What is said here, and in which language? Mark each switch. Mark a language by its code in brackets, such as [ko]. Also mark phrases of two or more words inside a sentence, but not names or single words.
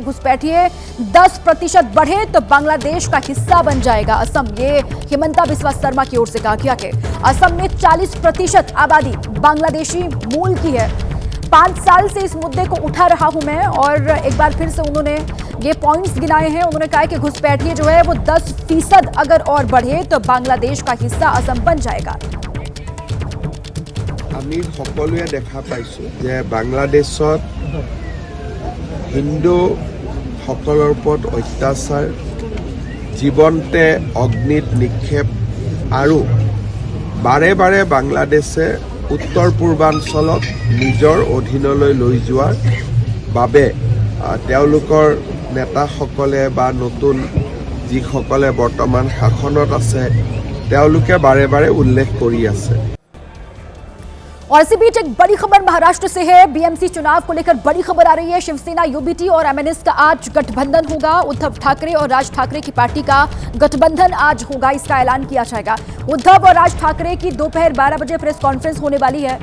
[hi] घुसपैठिए 10% बढ़े तो बांग्लादेश का हिस्सा बन जाएगा असम, ये हेमंता बिस्वा शर्मा की ओर से कहा गया है। असम में 40% आबादी बांग्लादेशी मूल की है। 5 साल से इस मुद्दे को उठा रहा हूं मैं, और एक बार फिर से उन्होंने ये पॉइंट्स गिनाए हैं। उन्होंने कहा कि घुसपैठिए जो है वो 10% अगर और बढ़े तो बांग्लादेश का हिस्सा असम बन जाएगा। [as] আমি সকলোৱে দেখা পাইছোঁ যে বাংলাদেশত হিন্দুসকলৰ ওপৰত অত্যাচাৰ, জীৱনতে অগ্নিত নিক্ষেপ আৰু বাৰে বাৰে বাংলাদেশে উত্তৰ পূৰ্বাঞ্চলক নিজৰ অধীনলৈ লৈ যোৱাৰ বাবে তেওঁলোকৰ নেতাসকলে বা নতুন যিসকলে বৰ্তমান শাসনত আছে তেওঁলোকে বাৰে বাৰে উল্লেখ কৰি আছে। [hi] और इसी बीच एक बड़ी खबर महाराष्ट्र से है। बीएमसी चुनाव को लेकर बड़ी खबर आ रही है। शिवसेना, यूबीटी और एमएनएस का आज गठबंधन होगा। उद्धव ठाकरे और राज ठाकरे की पार्टी का गठबंधन आज होगा, इसका ऐलान किया जाएगा। उद्धव और राज ठाकरे की दोपहर 12 बजे [en] press conference [hi] होने वाली है।